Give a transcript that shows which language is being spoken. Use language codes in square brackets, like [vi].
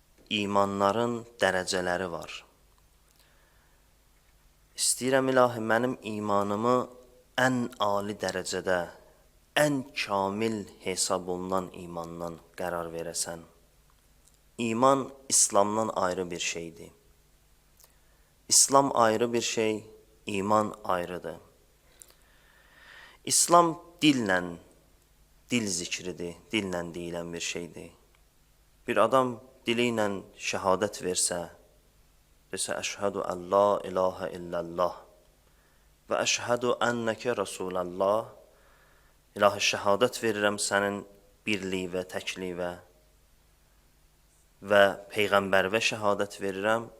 [az] İmanların dərəcələri var. İstəyirəm ilahi, mənim imanımı ən ali dərəcədə, ən kamil hesab olunan imandan qərar verəsən. İman İslamdan ayrı bir şeydir. İslam ayrı bir şey, iman ayrıdır. İslam dillə, dil zikridir, dillə deyilən bir şeydir. Bir adam dili ilə şəhadət versə, desə, [ar] əşhədu ən la ilahə illəllah və əşhədu ənnəkə rasulallah, [az] ilahi şəhadət verirəm sənin birliyi və təkliyvə və peyğəmbərvə şəhadət verirəm.